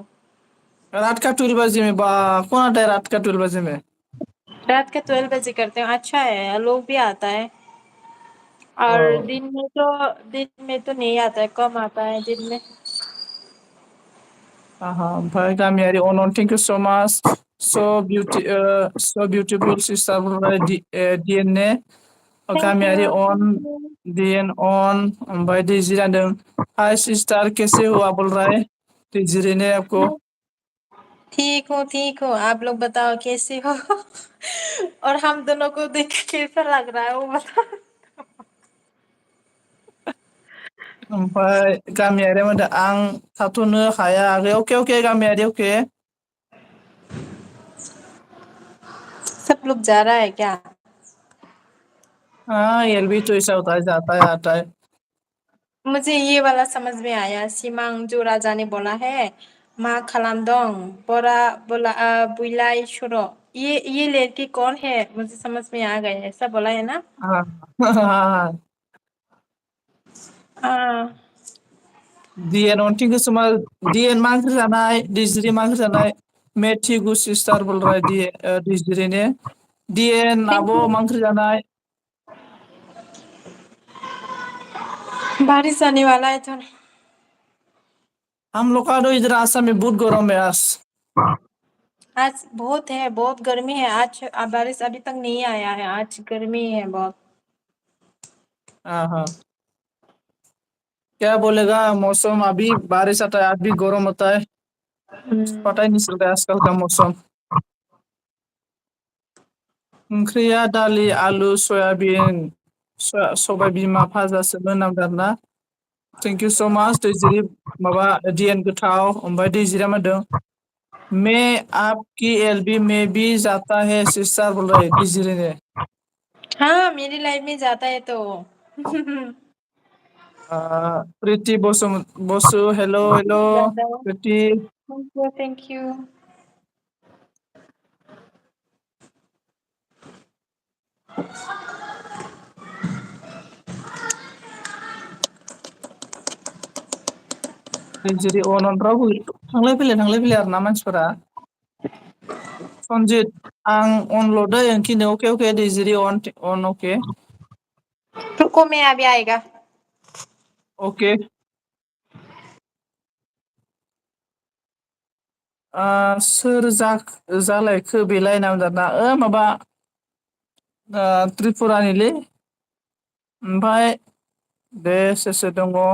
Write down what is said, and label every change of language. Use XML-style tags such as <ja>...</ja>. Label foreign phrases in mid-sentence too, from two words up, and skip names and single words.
<hi>रात का 12 बजे में? कौन आता है रात का 12 बजे में? रात के 12 बजे करते हैं, अच्छा है, लोग भी आता है। और ओ, दिन में तो नहीं आता है, कम आता है दिन में। हाँ हाँ,</hi> <brx>ओमफ्राय गामियारि अनन,</brx> <en>thank you so much. so beautiful sister DNA थैंक</en> <brx>गामियारि</brx> <en>यू</en> <brx>अन</brx> <en>thank you.</en> <brx>डीएन अन ओमफ्राय दैजि जादों।</brx> <hi>हाय सिस्टार कैसे हो आप बोल रहा है दैजिरी ने आपको। ठीक हूँ, आप लोग बताओ कैसे हो? और हम दोनों को देख के कैसा लग रहा है वो बताओ।</hi> <brx>ओमफ्राय गामियारि होनदों आं थाथ'नो हाया आगै। अके अके गामियारि अके।</brx> <hi>सब लोग जा रहा है क्या? हाँ एलबी तो ऐसा होता है, जाता है आता है। मुझे ये वाला समझ में आया, सिमां जो राजा ने बोला है,</hi> <brx>मा खालामदों</brx> <hi>बड़ा बोला बुइलाई छोड़। ये लड़की कौन है? मुझे समझ में आ गया, ऐसा बोला है ना? हाँ हाँ हाँ। हाँ।</hi> <brx>डिएन अन</brx> <en>thank you so much.</en> <brx>डिएन मा ओंख्रि जानाय? दैजिरि मा ओंख्रि जानाय? मेथि गु</brx> <hi>सिस्टार बोल रहा है</hi> <brx>दैजिरि ने। डिएन</brx> <en>थैंक</en> <brx>आब'</brx> <en>यू।</en> <brx>मा ओंख्रि जानाय?</brx> <hi>बारिश आने वाला है तो। हम लोग का तो इधर आसाम में बहुत गरम है आज। आज बहुत है, बहुत गर्मी है आज। बारिश अभी तक नहीं आया है, आज गर्मी है बहुत। हाँ हाँ, क्या बोलेगा मौसम, अभी बारिश आता है अभी गर्म होता है। पता ही नहीं चलता है आजकल का मौसम।</hi> <brx>ओंख्रिया दालि आलु सयाबिन सबाय बिमा भाजासोमोन आरोना।</brx> <en>thank you so much</en> <brx>दैजिरि माबा डिएन गोथाव। ओमफ्राय दैजिरिया मा होनदों</brx> <hi>मैं आपकी एलबी में भी जाता है सिस्टार बोल रहे दैजिरि ने। हाँ, मेरी लाइफ में जाता है तो।</hi> <en>Preeti Basu hello hello</en> <hi>जाता है। प्रीति।</hi> <en>thank you thank you.</en> <brx>दैजिरि अन रावबो थांलाय फैलाय आरोना मानसिफोरा। सनजित आं अनल' दै ओंखिनो अके अके दैजिरि अन अके।</brx> <hi>रुको, मैं अभी आएगा।</hi> <brx>अके। सोर जालायखो बेलाय होनना बुंदों आरोना। माबा त्रिपुरानिलै। ओमफ्राय दे सोर सोर दङ?</brx>